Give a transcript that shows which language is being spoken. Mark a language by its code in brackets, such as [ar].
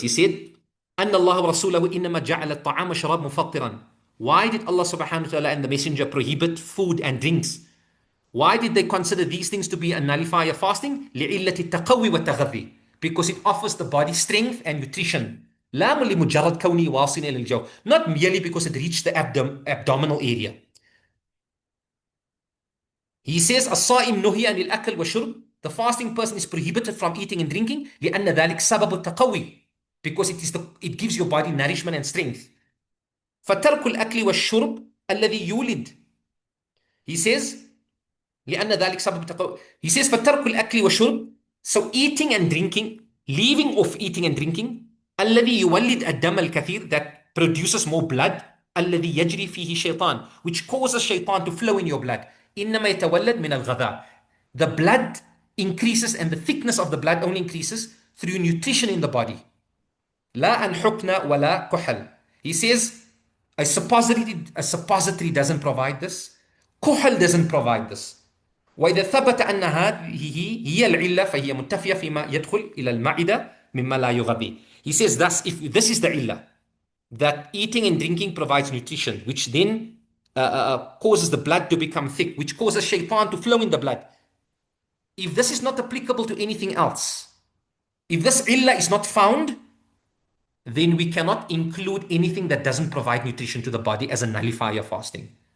[en] He said, [ar] أن الله ورسوله إنما جعل الطعام والشراب مفطرا. [en] Why did Allah subhanahu wa ta'ala and the messenger prohibit food and drinks? Why did they consider these things to be a nullifier fasting? [ar] لِعِلَّةِ التَّقَوِّ وَالتَّغَذِّي. [en] Because it offers the body strength and nutrition. [ar] لا لمجرد كونه واصلا إلى الجو. [en] Not merely because it reached the abdominal area. He says, [ar] الصائم نهي عن الأكل والشرب. [en] The fasting person is prohibited from eating and drinking [ar] لأن ذلك سبب التقوي. [en] Because it gives your body nourishment and strength. [ar] فَتَرْكُ الْأَكْلِ وَالشُّرْبِ الَّذِي يُولِدْ. [en] He says, [ar] لأن ذلك سبب التقوي. He says, فَتَرْكُ الْأَكْلِ وَالشُّرْبِ. [en] So eating and drinking, leaving off eating and drinking, [ar] الَّذِي يُوَلِّدْ الدَّمَ الْكَثِيرِ, [en] that produces more blood, [ar] الَّذِي يَجْرِي فِيهِ شَيْطَان, [en] which causes shaitan to flow in your blood. [ar] إِنَّمَا يَتَوَلَّدْ مِنَ الْغَذَاءِ. [en] The blood increases, and the thickness of the blood only increases through nutrition in the body. [ar] لا أن حقن ولا كحل. [en] He says, a suppository doesn't provide this. كحل doesn't provide this. [ar] وإذا ثبت أن هذه هي العلة فهي متفية فيما يدخل إلى المعدة مما لا يغذي. [en] He says, thus, if this is the illah, that eating and drinking provides nutrition, which then causes the blood to become thick, which causes shaitan to flow in the blood. If this is not applicable to anything else, if this illah is not found, then we cannot include anything that doesn't provide nutrition to the body as a nullifier fasting.